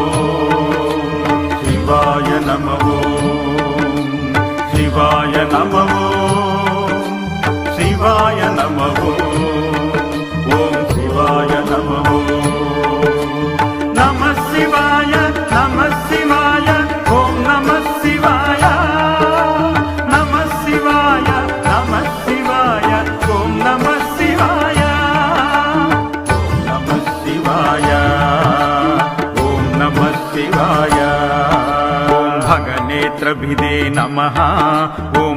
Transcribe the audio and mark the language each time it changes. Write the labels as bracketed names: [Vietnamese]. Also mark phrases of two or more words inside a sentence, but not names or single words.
[Sanskrit] शिवाय नमः शिवाय नमः शिवाय नमः ॐ शिवाय नमः శివాయ నమః శివాయ నమః శివాయ ఓం నమః శివాయ ఓం నమః శివాయ ఓం నమః శివాయ ఓం భగనేత్రభిదే నమః ఓం